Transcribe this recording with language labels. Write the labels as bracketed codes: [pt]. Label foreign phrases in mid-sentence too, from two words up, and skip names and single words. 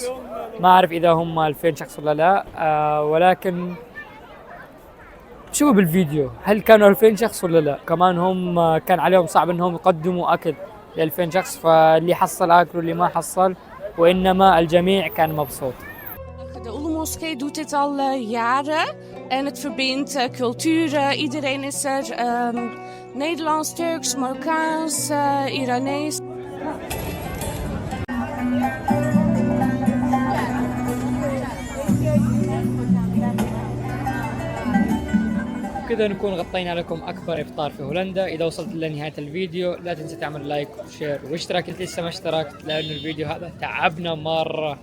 [ar] ما أعرف إذا هم 2000 شخص ولا لا، ولكن شوفوا بالفيديو هل كانوا 2000 شخص ولا لا. كمان هم كان عليهم صعب انهم يقدموا اكل ل 2000 شخص، فاللي حصل اكل واللي ما حصل، وانما الجميع كان مبسوط. [nl] De Oele-moskee doet dit al jaren en het verbindt culturen. Iedereen is er, Nederlands, Turks, Marokkaans, Iranees. [ar] كذا نكون غطينا لكم أكبر إفطار في هولندا. إذا وصلت لنهاية الفيديو لا تنسى تعمل لايك وشير واشتراك إذا لسه ما اشتركت، لأن الفيديو هذا تعبنا مرة.